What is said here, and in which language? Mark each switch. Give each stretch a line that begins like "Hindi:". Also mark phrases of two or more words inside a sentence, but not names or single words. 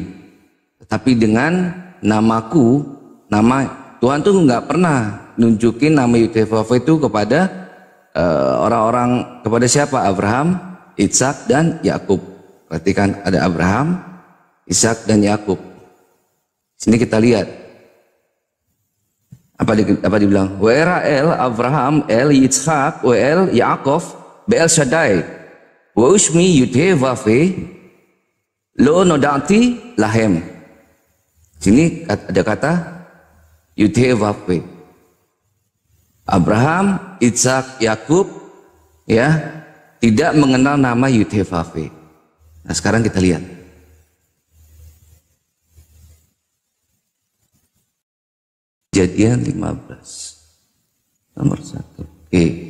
Indonesian: Tapi dengan namaku, nama Tuhan tuh nggak pernah nunjukin nama Yud-Heh-Vav-He itu kepada orang-orang, kepada siapa? Abraham, Ishak dan Yakub. Perhatikan, ada Abraham, Ishak dan Yakub. Sini kita lihat apa dibilang?
Hebrew: וארא אל אברהם אל יצחק ו אל יעקב באל שדי ו שמי יוד-הא-וו-הא לא נודעתי להם.
Indonesian: Sini ada kata Yud-Heh-Vav-He. Abraham, Ishak, Yakub ya tidak mengenal nama Yud-Heh-Vav-He. Nah, sekarang kita lihat. Kejadian 15 nomor 1. Oke.